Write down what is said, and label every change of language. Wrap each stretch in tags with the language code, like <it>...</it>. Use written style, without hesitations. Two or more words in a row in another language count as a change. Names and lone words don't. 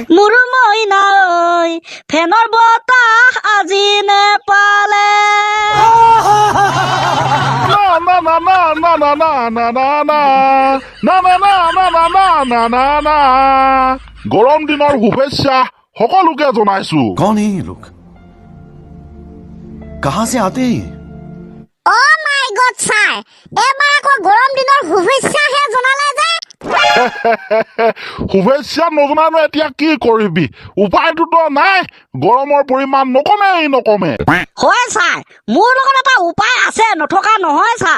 <as>মোৰ মইনা ঐ ফেনৰ বতাহ আজি নেপালে গৰম দিনৰ শুভেচ্ছা সকলোকে জনাইছো</as> <hi>कौन है ये लोग कहां से आते हैं</hi> <en>oh my god</en> <as>ছাৰ এবাৰ আকৌ গৰম দিনৰ শুভেচ্ছাহে জনালে যে শুভেচ্ছা নজনানো এতিয়া কি কৰিবি উপায়টোতো নাই গৰমৰ পৰিমাণ নকমে হয় ছাৰ মোৰ লগত এটা উপায় আছে নথকা নহয় ছাৰ</as>